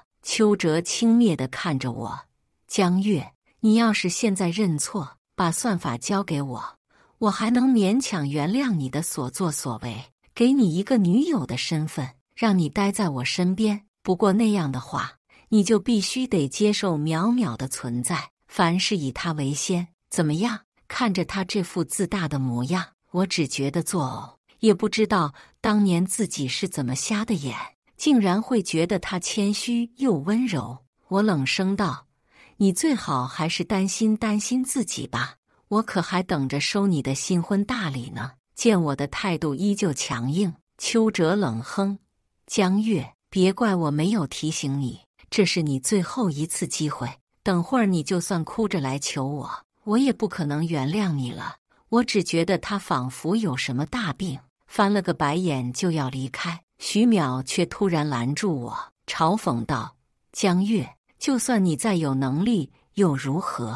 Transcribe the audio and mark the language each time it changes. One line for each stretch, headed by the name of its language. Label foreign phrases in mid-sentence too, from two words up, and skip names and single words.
Chinese: 邱哲輕蔑地看着我：“江月，你要是現在認錯，把算法交給我，我還能勉強原諒你的所作所為，給你一個女友的身份，讓你待在我身邊。不過那樣的話，你就必須得接受淼淼的存在，凡事以她為先。怎麼樣？”看着他這副自大的模樣，我只覺得作嘔，也不知道當年自己是怎麼瞎的眼，竟然會覺得他謙虛又溫柔。我冷聲道：“你最好還是擔心自己吧，我可還等着收你的新婚大禮呢。” 見我的態度依舊強硬，邱哲冷哼：“江月，別怪我沒有提醒你，這是你最後一次機會。等會兒你就算哭着來求我，我也不可能原諒你了。” 我只覺得他仿佛有什麼大病，翻了個白眼就要離開。許淼卻突然攔住我，嘲諷道：“江月，就算你再有能力又如何？